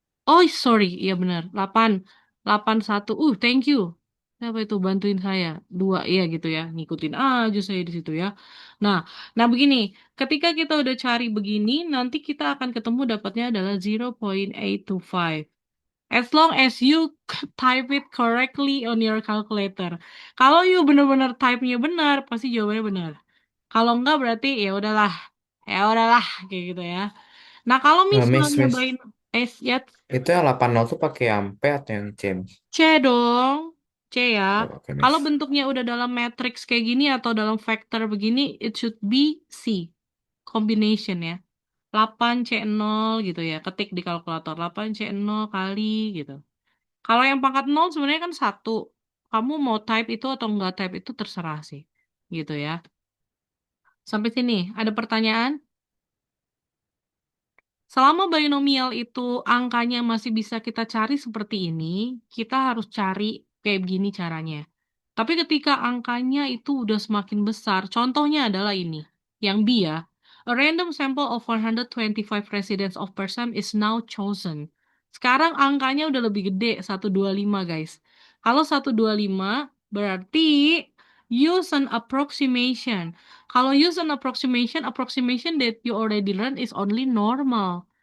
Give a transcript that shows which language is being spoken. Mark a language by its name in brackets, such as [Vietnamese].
[English] oh sorry. [Indonesian] Iya benar. [English] 8. 81. Thank you. [Indonesian] Siapa itu bantuin saya? 2. Iya gitu ya. Ngikutin aja saya di situ ya. Nah, nah begini. Ketika kita udah cari begini, nanti kita akan ketemu dapatnya adalah 0,825. [English] As long as you type it correctly on your calculator. [Indonesian] Kalau you bener-bener type-nya benar, pasti jawabannya benar. Kalau enggak berarti ya udahlah. Ya udahlah kayak gitu ya. Nah, kalau [English] Miss, [Indonesian] misalnya [English] Miss, [Indonesian] ya itu yang 80 tuh pakai ampe atau yang C, Miss? C dong. C ya. Oke, Kalau [English] Miss. [Indonesian] bentuknya udah dalam matrix kayak gini atau dalam vektor begini, [English] it should be C. [Indonesian] Combination ya. 8C0 gitu ya. Ketik di kalkulator. 8C0 kali gitu. Kalau yang pangkat 0 sebenarnya kan 1. Kamu mau type itu atau enggak type itu terserah sih. Gitu ya. Sampai sini, ada pertanyaan? Selama binomial itu angkanya masih bisa kita cari seperti ini, kita harus cari kayak begini caranya. Tapi ketika angkanya itu udah semakin besar, contohnya adalah ini, yang B ya. [English] A random sample of 125 residents of person is now chosen. [Indonesian] Sekarang angkanya udah lebih gede, 125 guys. Kalau 125 berarti [English] use an approximation. [Indonesian] Kalau [English] use an approximation, approximation that you already learned is only normal.